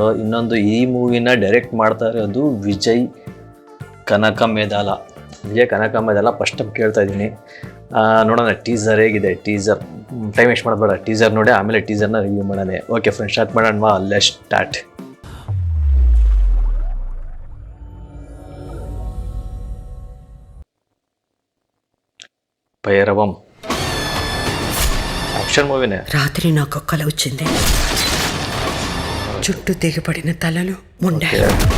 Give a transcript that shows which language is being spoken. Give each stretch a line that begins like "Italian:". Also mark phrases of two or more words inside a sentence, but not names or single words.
Kannada: ಇನ್ನೊಂದು, ಈ ಮೂವಿನ ಡೈರೆಕ್ಟ್ ಮಾಡ್ತಾ ಇರೋದು ವಿಜಯ್ ಕನಕಮೇದಾಲ
English: first time
Kannada: ಕೇಳ್ತಾ ಇದ್ದೀನಿ. ನೋಡೋಣ ಟೀಸರ್ ಹೇಗಿದೆ.
English: teaser time waste
Kannada: ಮಾಡಬೇಡ, ಟೀಸರ್ ನೋಡಿ ಆಮೇಲೆ ಟೀಸರ್ನ ರಿವ್ಯೂ ಮಾಡೋಣ.
English: OK friends,
Kannada: ಸ್ಟಾರ್ಟ್ ಮಾಡೋಣ.
English: let's start.
Telugu: భైరవం
English: action movie.
Telugu: రాత్రి నాకు కల వచ్చింది. చుట్టూ తెగిపడిన తలలు ముండారు.